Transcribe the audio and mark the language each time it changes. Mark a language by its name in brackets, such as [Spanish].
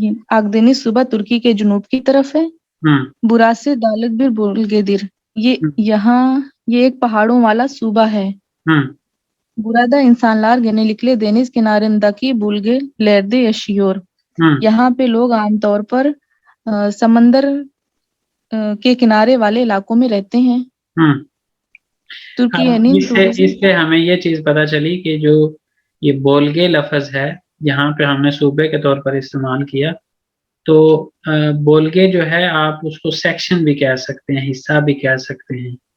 [Hindi] Akdeniz सूबा तुर्की के जुनूब की तरफ है। [Turkish] Burası dağlık bir bölgedir। [Hindi] ये एक पहाड़ों वाला सूबा है। [Turkish] Burada insanlar genellikle deniz kenarındaki bölgelerde yaşıyor। [Hindi] यहाँ पे लोग आमतौर पर समंदर के किनारे वाले इलाकों में रहते हैं। इससे हमें ये चीज पता चली कि जो ये बोलगे लफ्ज है यहाँ पे हमने सूबे के तौर पर इस्तेमाल किया, तो बोलगे जो है आप उसको सेक्शन भी कह सकते हैं, हिस्सा भी कह सकते हैं।